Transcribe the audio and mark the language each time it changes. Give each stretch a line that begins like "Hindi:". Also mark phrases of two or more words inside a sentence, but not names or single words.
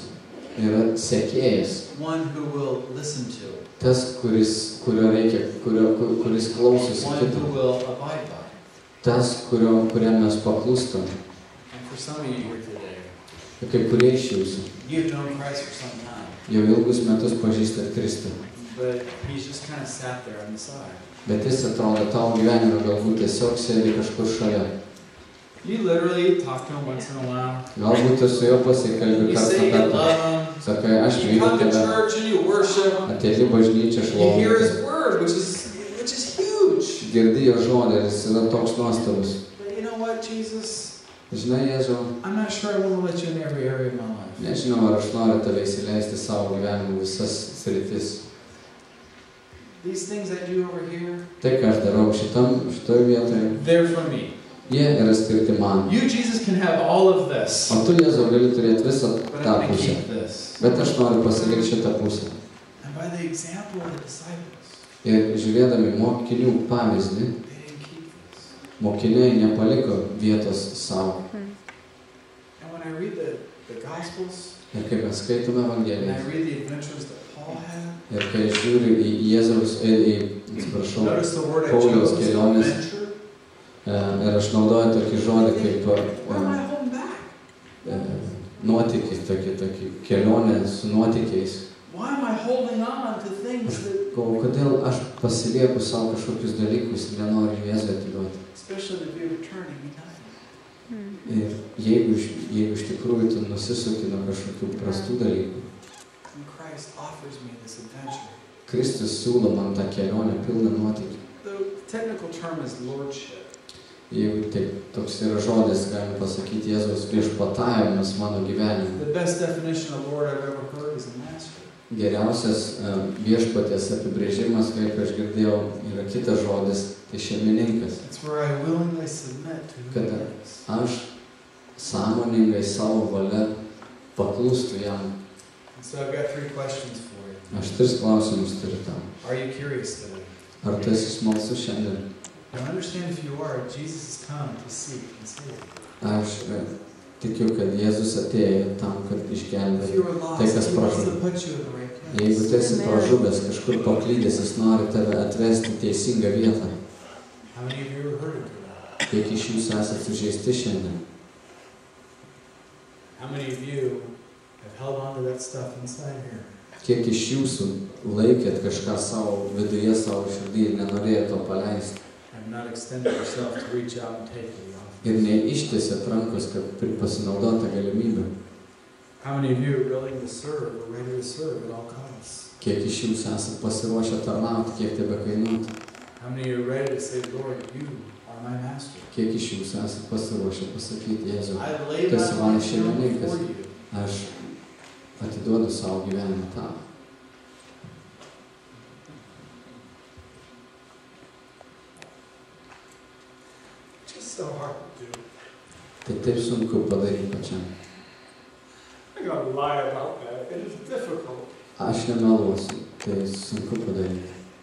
Lithuanian: Yra sekėjas.
English: One who will listen to,
Lithuanian: Tas, kuris klausosi
English: one
Lithuanian: kito.
English: who will abide by.
Lithuanian: Tas, kuriam mes paklūstam.
English: And for some of you here today,
Lithuanian: Ir kai kurie iš jūsų
English: you've known Christ for some time,
Lithuanian: jau ilgus metus pažįstat Kristų.
English: but he's just kind of sat there on the side.
Lithuanian: Bet jis atrodo tavo gyvenime galbūt tiesiog sėdi kažkur šalia.
English: You literally talk to him once in a while.
Lithuanian: Galbūt tu su juo pasikalbi
English: You
Lithuanian: kartą
English: say you
Lithuanian: kartą.
English: love
Lithuanian: Sakai, aš
English: him. You
Lithuanian: myliu
English: come to
Lithuanian: tave.
English: church and you worship.
Lithuanian: Ateini bažnyčią
English: You hear
Lithuanian: šlovinti.
English: his word, which is huge.
Lithuanian: Girdi jo žodį ir jis yra toks nuostabus.
English: But you know what, Jesus?
Lithuanian: Žinai, Jėzau,
English: I'm not sure I want to let you in every area of my life.
Lithuanian: nežinau, ar aš noriu tave įsileisti savo gyvenimo visas sritis.
English: These things I do over here,
Lithuanian: Tai, ką aš darau šitoj vietoje,
English: they're for me.
Lithuanian: jie yra skirti man.
English: You, Jesus, can have all of this,
Lithuanian: O tu, Jėzau, gali turėti visą
English: but
Lithuanian: tą
English: I'm going to
Lithuanian: pusę.
English: keep this.
Lithuanian: Bet aš noriu pasilikti šitą pusę.
English: And by the example of the disciples,
Lithuanian: Ir žiūrėdami mokinių pavyzdį,
English: they didn't keep this.
Lithuanian: mokiniai nepaliko vietos savo.
English: And when I read the Gospels,
Lithuanian: Ir kai mes skaitome
English: and
Lithuanian: Evangeliją,
English: I read the adventures that Paul had,
Lithuanian: ir kai žiūriu į Jėzaus, atsiprašau,
English: notice the word I
Lithuanian: Pauliaus
English: chose,
Lithuanian: kelionės,
English: adventure.
Lithuanian: ir aš naudoju tokį žodį kaip
English: Where am I holding back?
Lithuanian: nuotykiai, tokį kelionę su nuotykiais.
English: Why am I holding on to things that,
Lithuanian: Kodėl aš pasilieku savo kažkokius dalykus ir nenoriu Jėzui atiduoti.
English: especially the view of turning me down?
Lithuanian: Ir jeigu iš tikrųjų tu nusisuki nuo kažkokių prastų dalykų,
English: And Christ offers me this adventure.
Lithuanian: Kristus siūlo man tą kelionę pilną nuotykių.
English: The technical term is lordship.
Lithuanian: Jeigu tai toks yra žodis, galim pasakyti Jėzaus viešpatavimas mano gyvenime.
English: The best definition of Lord I've ever heard is a master.
Lithuanian: Geriausias viešpaties apibrėžimas, kaip aš girdėjau, yra kitas žodis, tai šeimininkas.
English: It's where I willingly submit to who
Lithuanian: Kada
English: he is.
Lithuanian: aš sąmoningai savo valia paklūstu jam.
English: And so I've got 3 questions for you.
Lithuanian: Aš 3 klausimus turiu tam.
English: Are you curious today?
Lithuanian: Ar tu esi smalsus šiandien?
English: Now understand if you are, Jesus has come to seek and save.
Lithuanian: Aš tikiu, kad Jėzus atėjo tam, kad
English: If
Lithuanian: išgelbėtų.
English: you are lost,
Lithuanian: Tai, kas
English: he wants
Lithuanian: pražuvo.
English: to put you in the right
Lithuanian: Jeigu
English: place.
Lithuanian: tu esi pražuvęs, kažkur paklydęs, jis nori tave atvesti į teisingą vietą.
English: How many of you are hurting today?
Lithuanian: Kiek iš jūsų esate sužeisti šiandien?
English: How many of you have held on to that stuff inside here?
Lithuanian: Kiek iš jūsų laikėt kažką savo viduje, savo širdį ir nenorėjot to paleisti?
English: Have not extended yourself to reach out and take it off?
Lithuanian: Ir neištiesėt rankos, kad pasinaudotą galimybę.
English: How many of you are willing to serve or ready to serve at all costs?
Lithuanian: Kiek iš jūsų esate pasiruošę tarnauti, kiek tebe kainuotų?
English: How many are ready to say, Lord, you are my master?
Lithuanian: Kiek iš jūsų esate pasiruošę pasakyti, Jėzau,
English: I lay
Lithuanian: tu esi
English: my
Lithuanian: mano
English: life down
Lithuanian: šeimininkas,
English: before you.
Lithuanian: aš atiduodu savo gyvenimą tau.
English: Just so hard to do.
Lithuanian: Tai taip sunku padaryti pačiam.
English: I'm going to lie about that. It is difficult.
Lithuanian: Aš nemeluosiu, tai sunku padaryti.